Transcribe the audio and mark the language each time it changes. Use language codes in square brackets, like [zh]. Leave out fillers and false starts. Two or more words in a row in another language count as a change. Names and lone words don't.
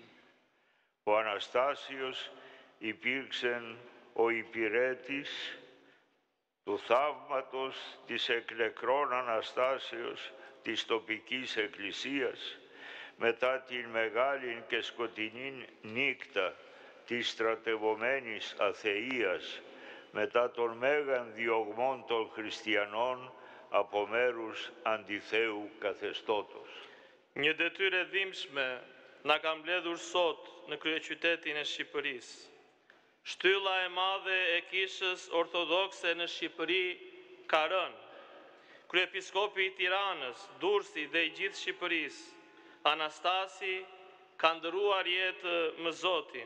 [el] Ο Αναστάσιος υπήρξεν ο υπηρέτης του θαύματος της εκνεκρών Αναστάσεως της τοπικής εκκλησίας μετά την μεγάλη και σκοτεινή νύχτα της στρατευωμένης αθείας μετά των μέγαν διωγμών των χριστιανών από μέρους αντιθέου καθεστώτος. [sq] Një detyrë e dhimbshme na ka mbledhur sot në kryeqytetin e Shqipërisë. Shtylla e madhe e Kishës Ortodokse në Shqipëri ka rënë. Kryepiskopi i Tiranës, Durrësi dhe i gjithë Shqipërisë, Anastasi, ka ndëruar jetë me Zotin.